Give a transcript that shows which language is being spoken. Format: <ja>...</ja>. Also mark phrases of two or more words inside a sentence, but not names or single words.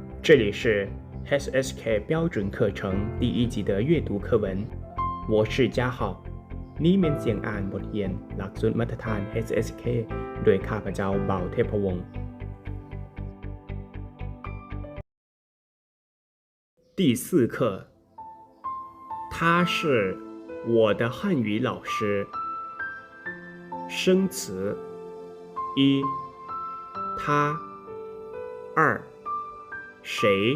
<zh>这里是 HSK 标准课程第1集的阅读课文，我是嘉浩</zh> <th>นี่เป็นเสียงอ่านบทเรียนหลักสูตรมาตรฐาน HSK โดยข้าพเจ้าเบาเทพวงศ์</th> <zh>第4课，他是我的汉语老师。生词：一，他；二，谁；</zh>